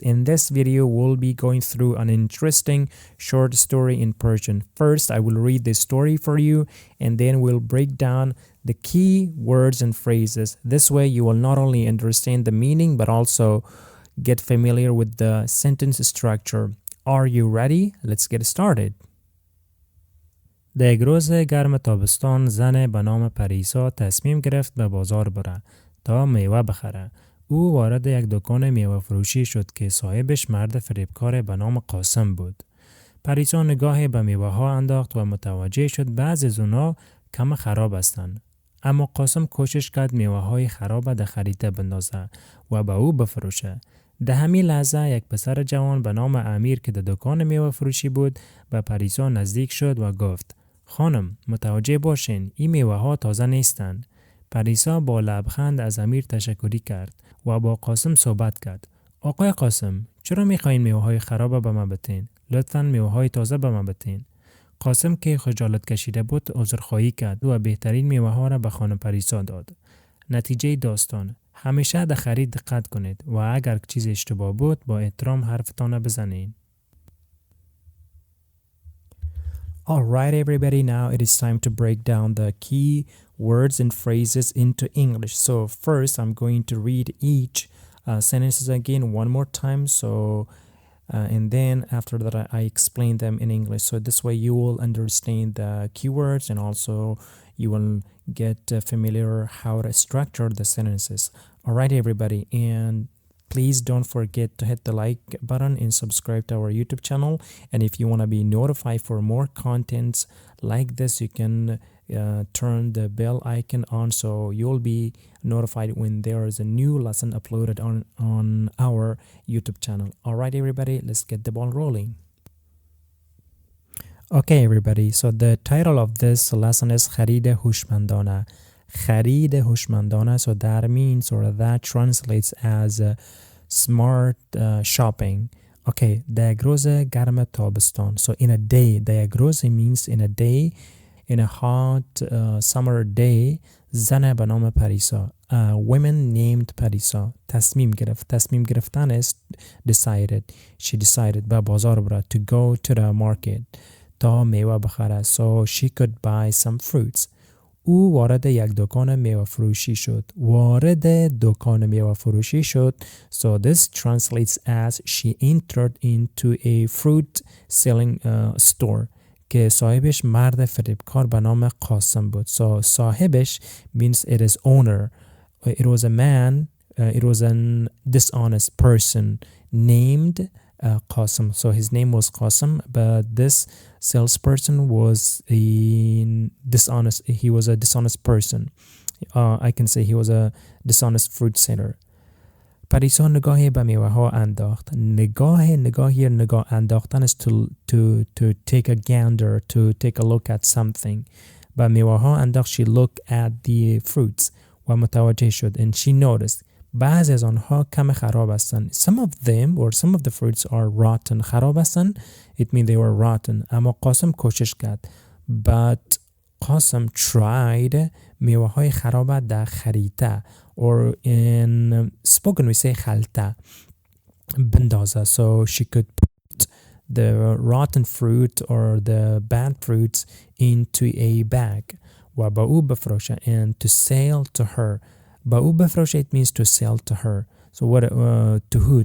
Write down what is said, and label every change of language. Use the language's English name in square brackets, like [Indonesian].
[English] In this video, we'll be going through an interesting short story in Persian. First, I will read the story for you and then we'll break down the key words and phrases. This way, you will not only understand the meaning but also get familiar with the sentence structure. Are you ready? Let's get started. [Persian] در یک روز گرم تابستان زن به نام پریسا تصمیم گرفت به بازار بره تا میوه بخره. او وارد یک دکان میوه فروشی شد که صاحبش مرد فریبکار به نام قاسم بود. پریسا نگاهی به میوه ها انداخت و متوجه شد بعضی از اونا کم خراب هستند. اما قاسم کوشش کرد میوه های خراب در خریده بندازه و به او بفروشه. در همین لحظه یک پسر جوان به نام امیر که در دکان میوه فروشی بود به پریسا نزدیک شد و گفت: خانم، متوجه باشین این میوه ها تازه نیستند. پریسا با لبخند از امیر تشکری کرد و با قاسم صحبت کرد. آقای قاسم، چرا میخواین میوه های خراب به من بتین؟ لطفاً میوه های تازه به من بتین. قاسم که خجالت کشیده بود عذرخواهی کرد و بهترین میوه ها را به خانم پریسا داد. نتیجه داستان: همیشه در خرید دقت کنید و اگر چیز اشتباه بود با احترام حرفتان بزنید. [English] Alright everybody, now it is time to break down the key words and phrases into English. So first I'm going to read each sentences again one more time. And then after that I explain them in English. So this way you will understand the keywords and also you will get familiar how to structure the sentences. Alright everybody, and please don't forget to hit the like button and subscribe to our YouTube channel. And if you want to be notified for more contents like this, you can turn the bell icon on so you'll be notified when there is a new lesson uploaded on our YouTube channel. Alright everybody, let's get the ball rolling. Okay everybody, so the title of this lesson is [Persian] خرید هوشمندانه. خرید هوشمندانه, [English] so that means or that translates as smart shopping. [Persian] Okay, در یک روز گرم تابستان. [English] So in a day, [Persian] در یک روز [English] means in a day, in a hot summer day. [Persian] زن به نام پریسا, [English] women named [Persian] پریسا تصمیم گرفت. تصمیم گرفتن [English] is decided. She decided [Persian] به بازار بره, [English] to go to the market [Persian] تا میوه بخره. [English] So she could buy some fruits. [Persian] او وارد یک دکان میوه فروشی شد. وارد دکان میوه فروشی شد. [English] So this translates as she entered into a fruit selling store. [Persian] که صاحبش مرد فریبکار به نام قاسم بود. [English] So صاحبش means it is owner. It was a man, it was an dishonest person named Qasim. So his name was Qasim, but this salesperson was he was a dishonest person. I can say he was a dishonest fruit seller. [Persian] پریسا نگاهی به میوه ها انداخت. نگاه انداختن [English] is to take a gander, to take a look at something. [Persian] به میوه ها انداخت. [English] She looked at the fruits [Persian] و متوجه شد. [English] And she noticed [Persian] بعضی از آنها کم خراب هستند. [English] Some of them or some of the fruits are rotten. [Persian] خراب هستند, [English] it means they were rotten. [Persian] اما قاسم کوشش کرد. [English] But قاسم tried [Persian] میوه های خراب در خریده, [English] or in spoken we say خلطه, بندازه. So she could put the rotten fruit or the bad fruits into a bag [Persian] و با او بفروشه, [English] and to sell to her. [Persian] با او بفروشه [English] it means to sell to her. So what to who?